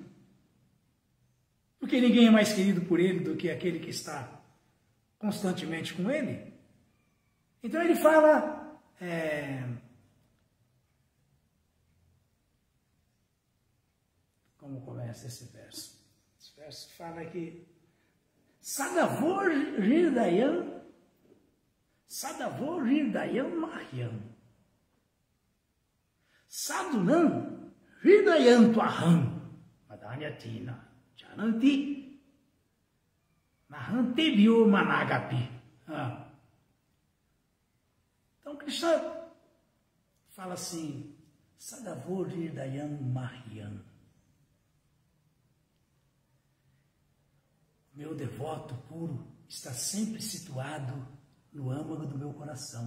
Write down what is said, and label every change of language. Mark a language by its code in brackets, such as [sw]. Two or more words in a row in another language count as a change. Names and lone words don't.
[pt] Porque ninguém é mais querido por ele do que aquele que está constantemente com ele. Então ele fala, como começa esse verso? Esse verso fala que [sa] Sadavor Hirdayam Mahyam Sadhunam Hirdayam Tvaham Madanyatina Jananti Mahantebhyo Managapi. [pt] Então Krishna fala assim, [sa] Sadavor Hirdayam Mahyam. [pt] Meu devoto puro está sempre situado no âmago do meu coração.